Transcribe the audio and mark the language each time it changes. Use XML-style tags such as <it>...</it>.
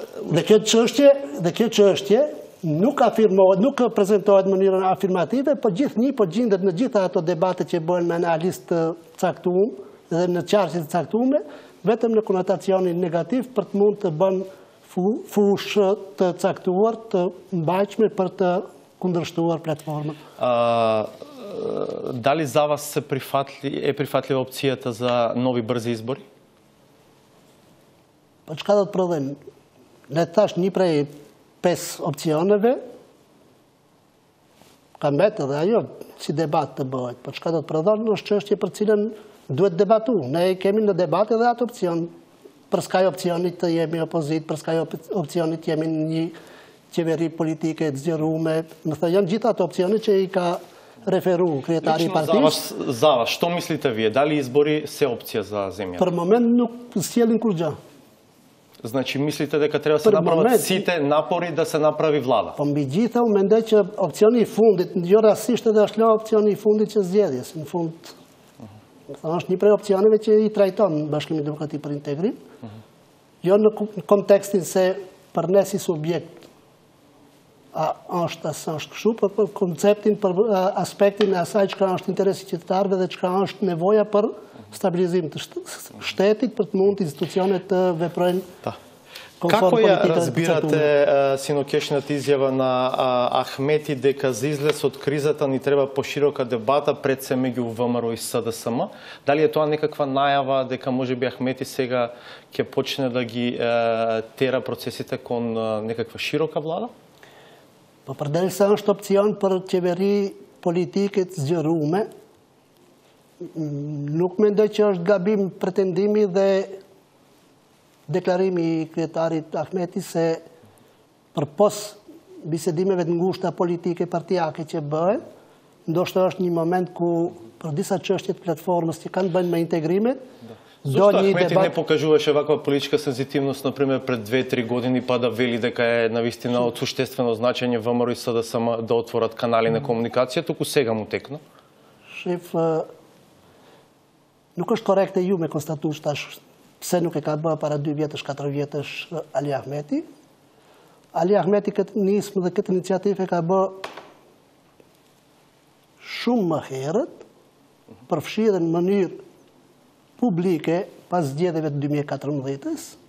<sq>Dhe kjo çështje nuk afirmohet, nuk prezantohet në mënyrën afirmative, por gjithnjë po gjendet në gjitha ato debate që bëhen me analistë të caktuar dhe në çarqe të caktuara, vetëm në konotacionin negativ për të mund të bën fushë të caktuar të mbajtshme për të kundërshtuar platformën.</sq> <mk>Дали за вас е прифатлива опцията за нови бързи избори?</mk> <sq>Po çka do të prodhojnë? Ne thash një prej 5 opcioneve, ka mbetë edhe ajo si debat të bëhet. Po çka do të prodhojnë është çështje për cilën duhet debatu. Ne kemi në debat edhe atë opcion. Për skaj opcionit të jemi opozit, për skaj opcionit jemi një qeveri politike të zgjeruar. Më thënë janë gjithë ato opcione që i ka referu kryetari i partisë.</sq> <mk>За вас, що мислите вие? Дали избори се опция за земјата?</mk> <sq>Për moment nuk sjellin kur gjë.</sq> <mk>Значи мислите дека треба да се направат сите напори да се направи влада?</mk> <sq>Po mbi gjitha unë mendoj që opcioni i fundit, jo rastisht edhe është opcioni i fundit që zgjedhjes. Në fund, është një prej opcioneve që i trajton Bashkimi Demokratik për Integrim, jo në kontekstin se për ne si subjekt është kështu, për konceptin, për aspektin e asaj çka është interesi qytetarëve dhe çka është nevoja për stabilizim të shtetit, për të mund institucionet të veprojnë</sq> <mk>Како ја разбирате синокешната изјава на Ахмети дека за излез од кризата ни треба поширока дебата пред се меѓу ВМРО и СДСМ? Дали е тоа некаква најава дека можеби Ахмети сега ќе почне да ги тера процесите кон некаква широка влада?</mk> <sq>Po përderisa është opcion për qeveri politike të zgjeruar, nuk mendoj që është gabim pretendimi dhe deklarimi i kryetarit Ahmeti se përpos bisedimeve të ngushta politike partijake që bëhen, ndoshta është një moment ku për disa çështje të platformës që kanë bënë me integrimet,</sq> <mk>Зошто Ахмети не покажуваше ваква политичка сензитивност, например, пред 2-3 години, па да вели дека е навистина од суштествено значење ВМРО и СДСМ да отворат канали на комуникација, туку сега му текна?</mk> <sq>Шеф, nuk është korrekte ju me konstatuar tash pse nuk e ka bërë para 2 vjetësh, 4 vjetësh Ali Ahmeti. Ali Ahmeti këtë nismë dhe këtë iniciativë e ka bërë shumë më herët, përfshirë në mënyrë publike pas zgjedhjeve të 2014-s.</sq>